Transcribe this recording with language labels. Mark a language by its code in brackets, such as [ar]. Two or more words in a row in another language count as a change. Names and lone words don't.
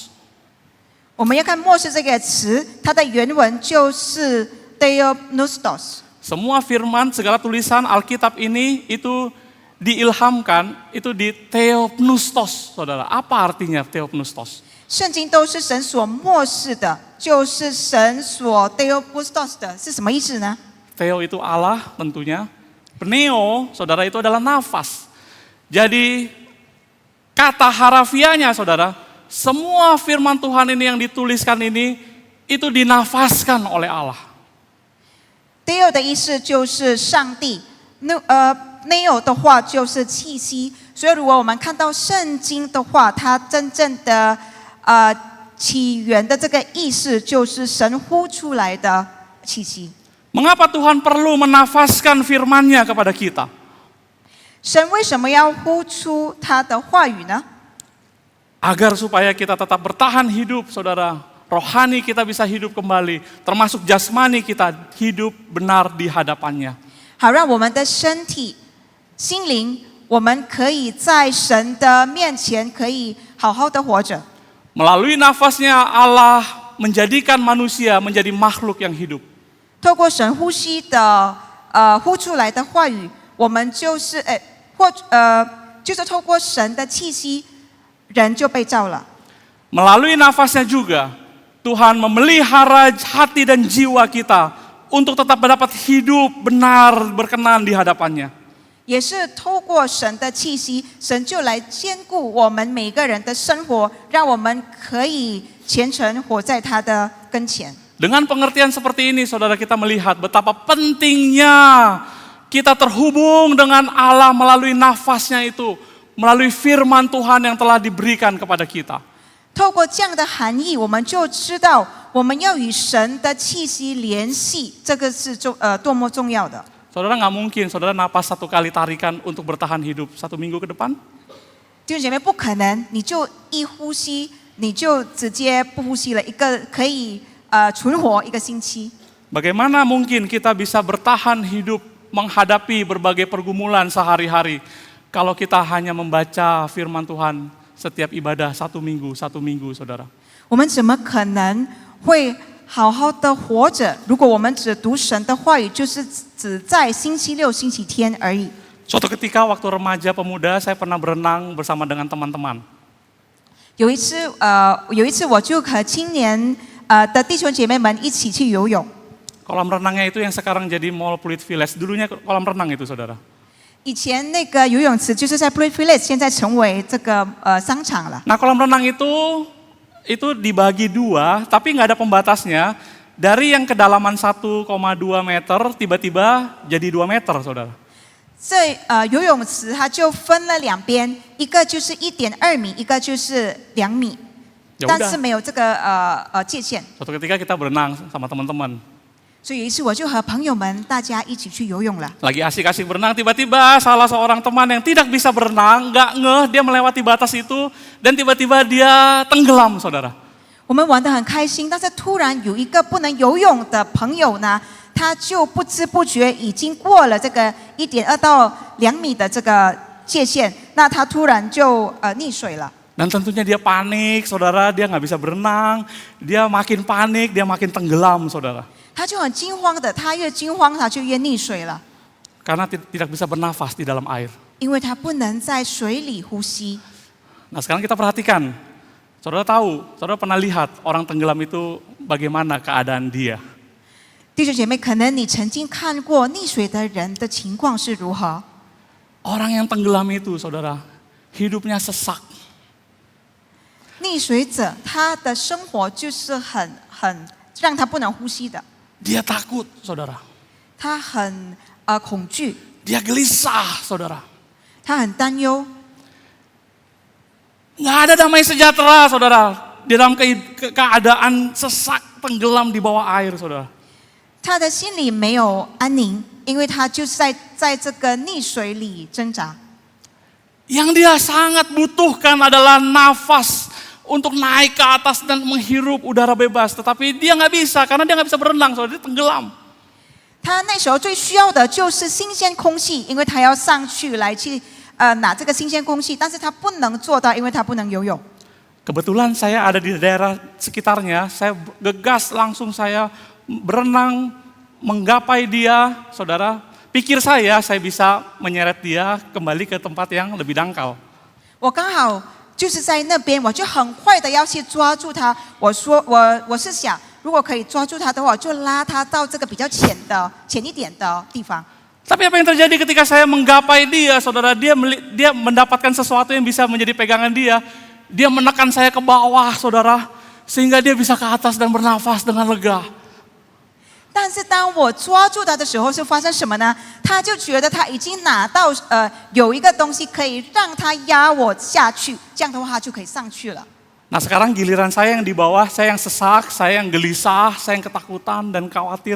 [zh] 我们要看“默示”这个词，它的原文就是 theopneustos。 [id] Semua firman, segala tulisan Alkitab ini itu diilhamkan, itu di theopneustos, saudara. Apa artinya theopneustos? [zh] 圣经都是神所默示的，就是神所 theopneustos 的，是什么意思呢？ [id] Theo itu Allah tentunya. Pneo, saudara, itu adalah nafas. Jadi kata harafiahnya, saudara, semua firman Tuhan ini yang dituliskan ini, itu dinafaskan oleh Allah. [zh] Theo 的意思就是上帝，neo 的话就是气息。所以如果我们看到圣经的话，它真正的起源的这个意思就是神呼出来的气息。 [id] Mengapa Tuhan perlu menafaskan firman-Nya kepada kita? [zh] 神为什么要呼出他的话语呢？ [id] Agar supaya kita tetap bertahan hidup, saudara. Rohani kita bisa hidup kembali, termasuk jasmani kita hidup benar di hadapannya. [zh] 好让我们的身体、心灵，我们可以在神的面前可以好好的活着。 [id] Melalui nafasnya Allah menjadikan manusia menjadi makhluk yang hidup. [zh] 透过神呼吸的呼出来的话语，我们就是就是透过神的气息，人就被造了。 [id] Melalui nafasnya juga Tuhan memelihara hati dan jiwa kita untuk tetap dapat hidup benar berkenan di hadapannya. [zh] 也是透过神的气息，神就来兼顾我们每个人的生活，让我们可以虔诚活在他的跟前。 [id] Dengan pengertian seperti ini, saudara, kita melihat betapa pentingnya kita terhubung dengan Allah melalui nafasnya itu, melalui firman Tuhan yang telah diberikan kepada kita. [zh] 透过这样的含义，我们就知道我们要与神的气息联系，这个是多么重要的。 [id] Saudara nggak mungkin, saudara napas 1 kali tarikan untuk bertahan hidup 1 minggu ke depan. [zh] 弟兄姐妹，不可能，你就一呼吸，你就直接不呼吸了，一个可以存活1个星期。 [id] Bagaimana mungkin kita bisa bertahan hidup menghadapi berbagai pergumulan sehari-hari kalau kita hanya membaca firman Tuhan setiap ibadah 1 minggu, saudara. [zh] 我们怎么可能会好好的活着？如果我们只读神的话语，就是只在星期六、星期天而已。 [id] Suatu ketika waktu remaja pemuda saya pernah berenang bersama dengan teman-teman. [zh] 有一次我就和青年的弟兄姐妹们一起去游泳。 [id] Kolam renangnya itu yang sekarang jadi Mall Pluit Village. Dulunya kolam renang itu, saudara. [zh] 以前那个游泳池就是在 Pluit Village， 现在成为这个商场了。 [id] Nah, kolam renang itu dibagi 2, tapi nggak ada pembatasnya. Dari yang kedalaman 1,2 meter, tiba-tiba jadi 2 meter, saudara. [zh] 这游泳池它就分了2边，一个就是1.2米，一个就是2米， [id] Ya [zh] 但 [id] udah. [zh] 是没有这个界限。 [id] Suatu ketika kita berenang sama teman-teman. [zh] 所以有一次我就和朋友们大家一起去游泳了。 [id] Lagi asik-asik berenang, tiba-tiba salah seorang teman yang tidak bisa berenang, nggak ngeh, dia melewati batas itu, dan tiba-tiba dia tenggelam, saudara. [zh] 我们玩得很开心，但是突然有一个不能游泳的朋友呢，他就不知不觉已经过了这个1.2到2米的这个界限，那他突然就溺水了。 [id] Dan tentunya dia panik, saudara, dia nggak bisa berenang, dia makin panik, dia makin tenggelam, saudara. [zh] 他就很惊慌的，他越惊慌，他就越溺水了， [id] Karena tidak bisa bernafas di dalam air. [zh] 因为他不能在水里呼吸。 [id] Nah sekarang kita perhatikan, saudara tahu, saudara pernah lihat orang tenggelam itu bagaimana keadaan dia. [zh] 弟兄姐妹，可能你曾经看过溺水的人的情况是如何？ [id] Orang yang tenggelam itu, saudara, hidupnya sesak. [zh] 溺水者他的生活就是很让他不能呼吸的， [id] Dia takut, saudara. [zh] 他很恐惧， [id] Dia gelisah, saudara. [zh] 他很担忧， [id] Nggak ada damai sejahtera, saudara. Di dalam keadaan sesak, tenggelam di bawah air, saudara. [zh] 他的心里没有安宁，因为他就是在这个溺水里挣扎。 [id] Yang dia sangat butuhkan adalah nafas untuk naik ke atas dan menghirup udara bebas. Tetapi dia nggak bisa, karena dia nggak bisa berenang, saudara, dia tenggelam. [zh] 他那时候最需要的就是新鲜空气，因为他要上去拿这个新鲜空气，但是他不能做到，因为他不能游泳。 [id] Kebetulan saya ada di daerah sekitarnya, saya gegas langsung saya berenang, menggapai dia, saudara. Pikir saya bisa menyeret dia kembali ke tempat yang lebih dangkal. [zh] 我刚好就是在那边，我就很快的要去抓住他。我是想，如果可以抓住他的话，我就拉他到这个比较浅一点的地方。 [id] Tapi apa yang terjadi ketika saya menggapai dia, saudara? Dia mendapatkan sesuatu yang bisa menjadi pegangan dia. Dia menekan saya ke bawah, saudara, sehingga dia bisa ke atas dan bernafas dengan lega. [zh] 但是当我抓住他的时候，是发生什么呢？他就觉得他已经拿到有一个东西可以让他压我下去，这样的话他就可以上去了。 [id] Nah sekarang giliran saya yang di bawah, saya yang sesak, saya yang gelisah, saya yang ketakutan dan khawatir.